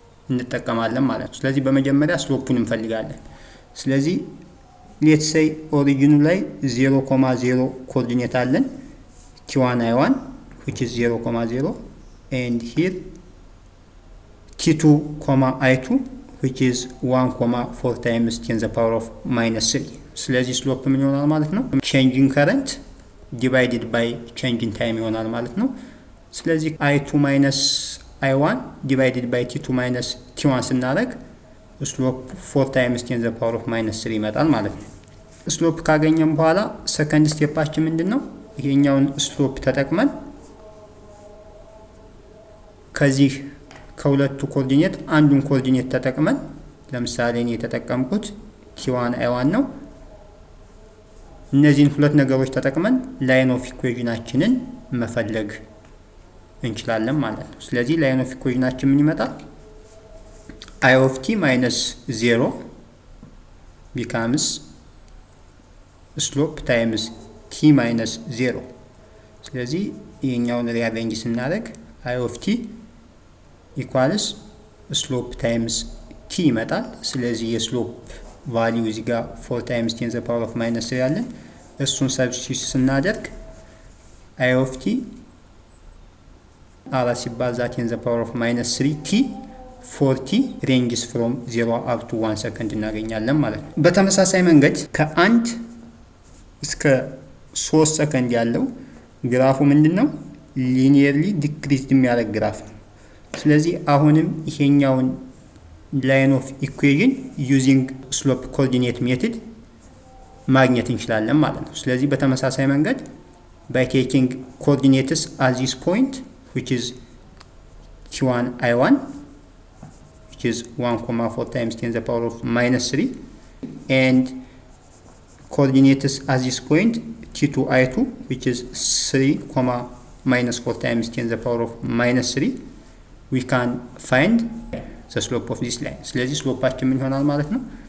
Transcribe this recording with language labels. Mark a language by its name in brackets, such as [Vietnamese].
[Amharic] እንጠቀማለን ማለት ነው። ስለዚህ በመጀመሪያ ስሎፑን እንፈልጋለን። ስለዚህ ሌትስ ሴይ ኦሪጂኑ ላይ 0,0 ኮኦርዲኔት አለን [English] t1 i1 which is 0,0 and here t2, i2 which is 1,4 times 10 the power of minus 3። [Amharic] ስለዚህ ስሎፕ ምን ይሆናል ማለት ነው? [English] changing current divided by changing time [Amharic] ይሆናል ማለት ነው። ስለዚህ [English] i2 minus i1 divided by t2 minus t1 [Amharic] ስናደርግ ስሎፕ [English] 4 times 10 the power of minus 3 [Amharic] ይመጣል ማለት ነው። ስሎፕ ካገኘን በኋላ ሰከንድ ስቴፓችን ምንድነው? ይሄኛውን ስሎፕ ተጠቅመን ከዚህ ከሁለቱ ኮኦርዲኔት አንዱን ኮኦርዲኔት ተጠቅመን ለምሳሌ እኔ የተጠቀምኩት t1 i1 ነው። እነዚህን ሁለት ነገሮች ተጠቅመን ላይን ኦፍ ኢኩዌሽናችንን መፈለግ እንችላለን ማለት ነው። ስለዚህ ላይን ኦፍ ኢኩዌሽናችን ምን ይመጣል? [English] i of t minus 0 becomes slope times t minus 0። [Amharic] ስለዚህ ይሄኛውን ሪአሬንጅ ስናደርግ [English] i of t equals slope times t [Amharic] ይመጣል። ስለዚህ የስሎፕ ቫልዩ እዚህ ጋር [English] 4 times 10 the power of minus 3 [Amharic] ያለን እሱን ሰብስቲቱት ስናደርግ [English] i of t [Amharic] አራት ሲባዛ [English] 10 the power of minus 3 t 40 ranges from 0 up to 1 second [Amharic] እናገኛለን ማለት ነው። በተመሳሳይ መንገድ ከ1 እስከ 3 ሰከንድ ያለው ግራፉ ምንድነው? ሊኒየርሊ ዲክሪዝድ የሚያደርግ ግራፍ ነው። ስለዚህ አሁንም ይሄኛውን ላይን ኦፍ ኢኩዌሽን ዩዚንግ ስሎፕ ኮኦርዲኔት ሜተድ ማግኘት እንችላለን ማለት ነው። ስለዚህ በተመሳሳይ መንገድ [English] by taking coordinates at this point which is t1 i1 which is 1,4 times 10 to the power of minus 3 and coordinates at this point t2 I2 which is 3 comma minus 4 times 10 to the power of minus 3 we can find the slope of this line [Amharic] ስለዚህ ስሎፓችን ምን ይሆናል ማለት ነው